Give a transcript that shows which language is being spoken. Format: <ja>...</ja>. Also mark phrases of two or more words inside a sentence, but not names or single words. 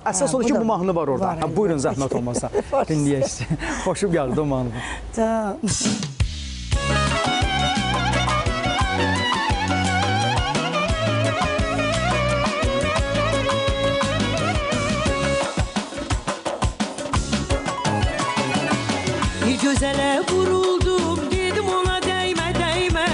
<az>Əsas odur ki, bu mahnı var orada. Var, Buyurun, zəhmət olmasa. Dinləyək sizi. Xoşum gəldi o mahnı. Tamam.</az> <tr>Bir gözele vuruldum, dedim ona değme değme.</tr>